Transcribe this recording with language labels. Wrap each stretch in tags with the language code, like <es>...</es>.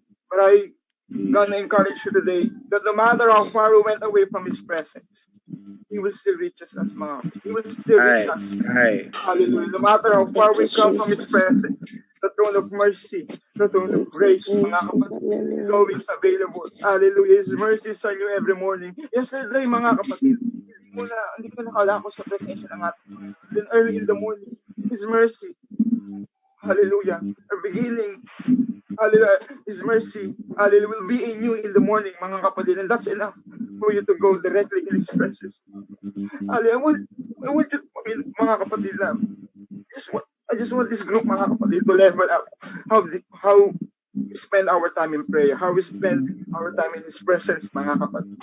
<en>But I gonna encourage you today that no matter how far we went away from His presence, He will still reach us, mga kapatid. He will still reach us. Hallelujah. No matter how far we come from His presence, the throne of mercy, the throne of grace, mga kapatid, is always available. Hallelujah. His mercies are new every morning.</en> <tl>Yesterday, mga kapatid, hindi ko nakalako sa presensya ng ating Panginoon.</tl> <en>Then early in the morning, His mercy, hallelujah, are beginning. Hallelujah. His mercy, hallelujah, will be in you in the morning, mga kapatid. And that's enough for you to go directly in His presence. Hallelujah. I want you, mga kapatid, I just want this group, mga kapatid, to level up how we spend our time in prayer, how we spend our time in His presence, mga kapatid.</en>